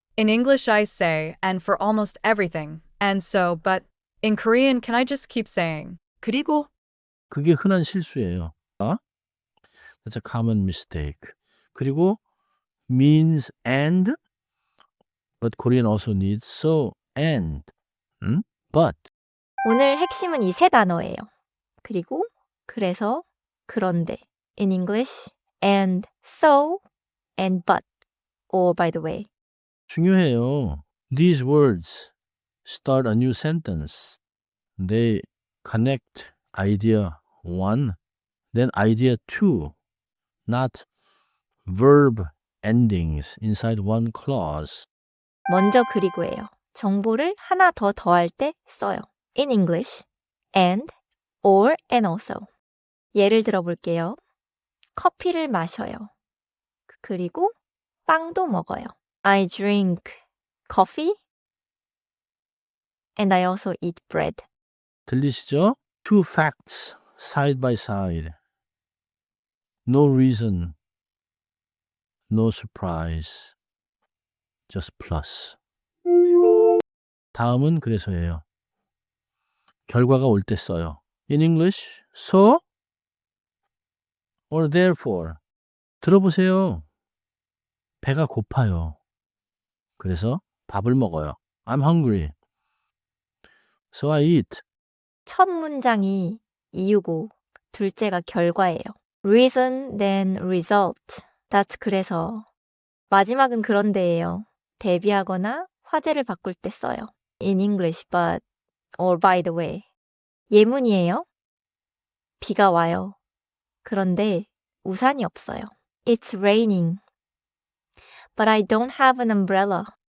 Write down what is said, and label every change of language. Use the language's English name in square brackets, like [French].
[English] In English, I say, and for almost everything, and so, but in Korean, can I just keep saying, 그리고? [Korean] 그게 흔한 실수예요. [English] That's a common mistake. 그리고 means and, but Korean also needs so and, but. [Korean] 오늘 핵심은 이 세 단어예요. 그리고, 그래서, 그런데. [English] In English, and, so, and but. Or by the way. [Korean] 중요해요. [English] These words start a new sentence. They connect idea one, then idea two, not verb endings inside one clause. [Korean] 먼저 그리고예요. 정보를 하나 더 더할 때 써요. [English] In English, and, or, and also. [Korean] 예를 들어 볼게요. 커피를 마셔요. 그리고 빵도 먹어요. [English] I drink coffee and I also eat bread. [Korean] 들리시죠? [English] Two facts side by side. No reason, no surprise, just plus. [Korean] 다음은 그래서예요. 결과가 올 때 써요. [English] In English, so or therefore. [Korean] 들어보세요. 배가 고파요. 그래서 밥을 먹어요. [English] I'm hungry. So I eat. [Korean] 첫 문장이 이유고 둘째가 결과예요. [English] Reason, then result. That's 그래서. [Korean] 마지막은 그런데예요. 대비하거나 화제를 바꿀 때 써요. [English] In English, but, or by the way. [Korean] 예문이에요. 비가 와요. 그런데 우산이 없어요. [English] It's raining. But I don't have an umbrella.